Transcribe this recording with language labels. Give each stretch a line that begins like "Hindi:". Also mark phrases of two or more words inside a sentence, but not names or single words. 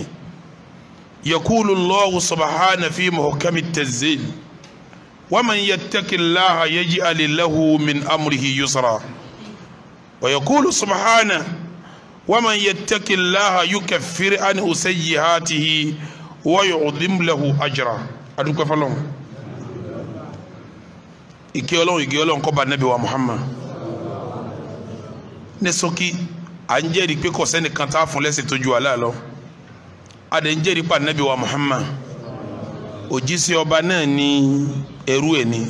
Arabic: يقول الله سبحانه في محكم التنزيل: ومن يتق الله يجعل له من أمره يسرا. ويقول سبحانه: ومن يتق الله يكفر عنه سيئاته ويعظم له أجرا.
Yoruba: adúpẹ́ f'Ọlọ́run, ìkẹ́ Ọlọ́run kó bá Nábì wa Muhammad. ní ṣókí, à ń jẹ́rìí pé kò sẹ́nìkan tá a fún lẹ́sìn tó ju Allah lọ. a dẹ̀ ń jẹ́rìí pé Nábì wa Muhammad òjíṣẹ́ ọba náà ní ẹrú ẹ̀ ní.